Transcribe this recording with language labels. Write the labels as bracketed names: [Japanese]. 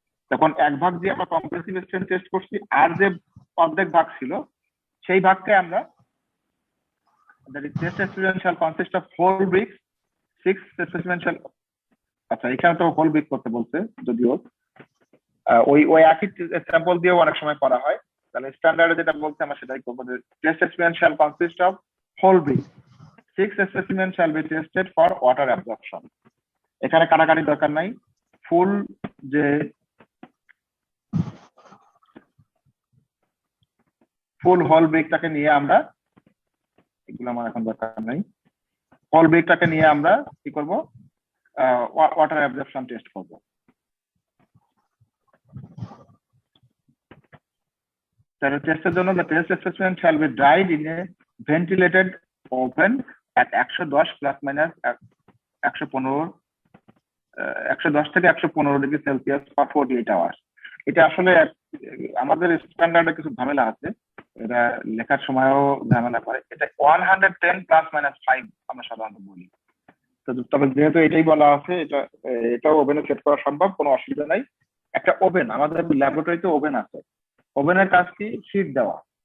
[Bangla] তখন এক ভাগ দিয়ে আমরা কম্প্রেসিভ স্ট্রেন্থ টেস্ট করছি, আর যে অর্ধেক ভাগ ছিল সেই ভাগকে আমরা test experiment [English] shall consist of whole bricks, 6 specimen shall। [Bangla] আচ্ছা, এখানে তো হোল ব্রিক করতে বলছে, যদিও ওই একই স্যাম্পল দিয়েও অনেক সময় করা হয়। তাহলে স্ট্যান্ডার্ডে যেটা বলছে আমরা সেটাই করবো, যে test experiment [English] shall consist of whole brick, 6 specimen shall be tested for water absorption। [Bangla] এখানে কাটাকাটি দরকার নাই, ফুল যে ফুল হোল ব্রেকটাকে নিয়ে আমরা, এগুলো আমার এখন দরকার নাই, হোল ব্রেকটাকে নিয়ে আমরা কি করব, ওয়াটার অ্যাবজর্পশন টেস্ট করব। তাহলে টেস্টের জন্য [English] the test specimen shall be dried in a ventilated oven at 110 plus minus 110 থেকে 115 degree Celsius for 48 hours. [Bangla] এটা আসলে আমাদের স্ট্যান্ডার্ডে কিছু ঝামেলা আছে, এটা লেখার সময়ও ঝামেলা করে। এটা 110 প্লাস মাইনাস 5 আমরা সাধারণত বলি। তো তবে যেহেতু এটাই বলা আছে, এটাও ওভেনে সেট করা সম্ভব, কোনো অসুবিধা নাই। একটা ওভেন, আমাদের ল্যাবরেটরিতে ওভেন আছে, ওভেনের কাজ কি, হিট দেওয়া।